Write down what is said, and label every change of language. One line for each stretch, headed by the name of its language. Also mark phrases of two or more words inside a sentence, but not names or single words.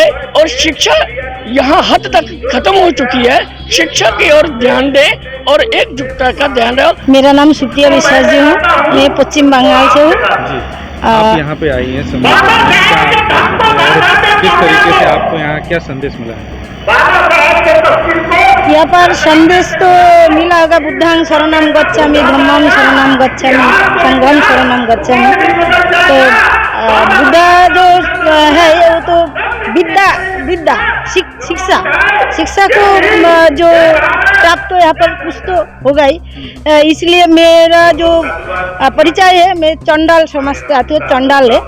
Hindi: और शिक्षा यहाँ हद तक खत्म हो चुकी है, शिक्षा की ओर ध्यान दे और एकजुटता का ध्यान रहो। मेरा नाम सुप्रिया विश्वास जी हूँ, मैं पश्चिम बंगाल से हूँ। आप यहाँ पे आई हैं किस तरीके से आपको यहाँ क्या संदेश मिला है? यहाँ पर संदेश तो मिला होगा,
Pali: बुद्धांग शरणम गच्छामि, धम्मं शरणम गच्छामि, संघं शरणम गच्छामि।
Hindi: तो बुद्धा जो है वो तो विद्या शिक्षा को जो प्राप्त तो यहाँ पर कुछ तो होगा ही। इसलिए मेरा जो परिचय है, मैं चंडाल समाज से आती हूँ, चंडाल है।